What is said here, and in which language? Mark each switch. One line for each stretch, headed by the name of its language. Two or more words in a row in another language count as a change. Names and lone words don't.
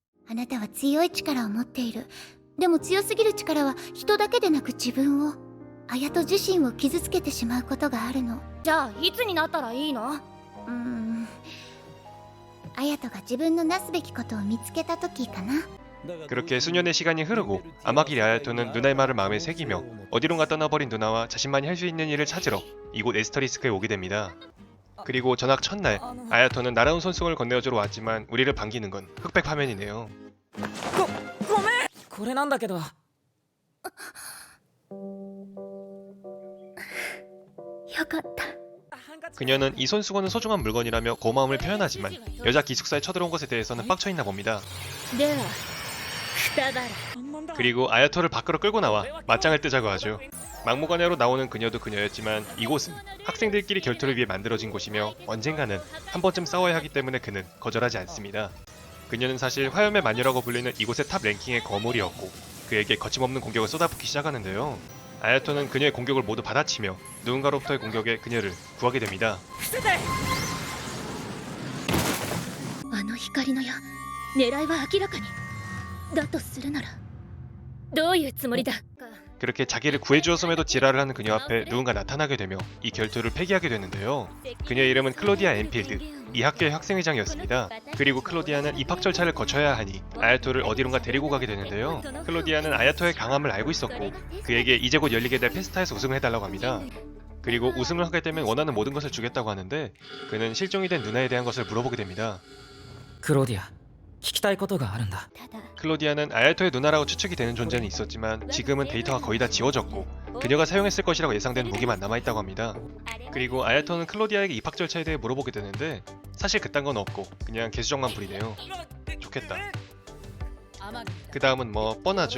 Japanese: あなたは強い力を持っている。でも強すぎる力は人だけでなく自分を、綾人自身を傷つけてしまうことがあるの。じゃあいつになったらいいの？綾人が自分のなすべきことを見つけた時かな。
Korean: 그렇게 수년의 시간이 흐르고 아마길 아야토는 누나의 말을 마음에 새기며 어디론가 떠나버린 누나와 자신만이 할 수 있는 일을 찾으러 이곳 에스터리스크에 오게 됩니다. 그리고 전학 첫날 아야토는 날아온 손수건을 건네어주러 왔지만 우리를 반기는 건 흑백 화면이네요.
Japanese: ごめんこれなんだけど。よかった。
Korean: 그녀는 이 손수건은 소중한 물건이라며 고마움을 표현하지만 여자 기숙사에 쳐들어온 것에 대해서는 빡쳐있나 봅니다.
Japanese: ではくたばれ。
Korean: 그리고 아야토를 밖으로 끌고 나와 맞짱을 뜨자고 하죠. 막무가내로 나오는 그녀도 그녀였지만 이곳은 학생들끼리 결투를 위해 만들어진 곳이며 언젠가는 한 번쯤 싸워야 하기 때문에 그는 거절하지 않습니다. 그녀는 사실 화염의 마녀라고 불리는 이곳의 탑 랭킹의 거물이었고 그에게 거침없는 공격을 쏟아붓기 시작하는데요. 아야토는 그녀의 공격을 모두 받아치며 누군가로부터의 공격에 그녀를 구하게 됩니다.
Japanese: あの光の矢、狙いは明らかに。だとするならどういうつもりだ？
Korean: 그렇게 자기를 구해주었음에도 지랄을 하는 그녀 앞에 누군가 나타나게 되며 이 결투를 폐기하게 되는데요. 그녀의 이름은 클로디아 엔필드, 이 학교의 학생회장이었습니다. 그리고 클로디아는 입학 절차를 거쳐야 하니 아야토를 어디론가 데리고 가게 되는데요. 클로디아는 아야토의 강함을 알고 있었고 그에게 이제 곧 열리게 될 페스타에서 우승을 해달라고 합니다. 그리고 우승을 하게 되면 원하는 모든 것을 주겠다고 하는데 그는 실종이 된 누나에 대한 것을 물어보게 됩니다.
Japanese: クローディア聞きたいことがあるんだ。ただ
Korean: 클로디아는 아야토의 누나라고 추측이 되는 존재는 있었지만 지금은 데이터가 거의 다 지워졌고 그녀가 사용했을 것이라고 예상되는 무기만 남아있다고 합니다. 그리고 아야토는 클로디아에게 입학 절차에 대해 물어보게 되는데 사실 그딴 건 없고 그냥 개수정만 부리네요. 좋겠다. 그 다음은 뭐 뻔하죠.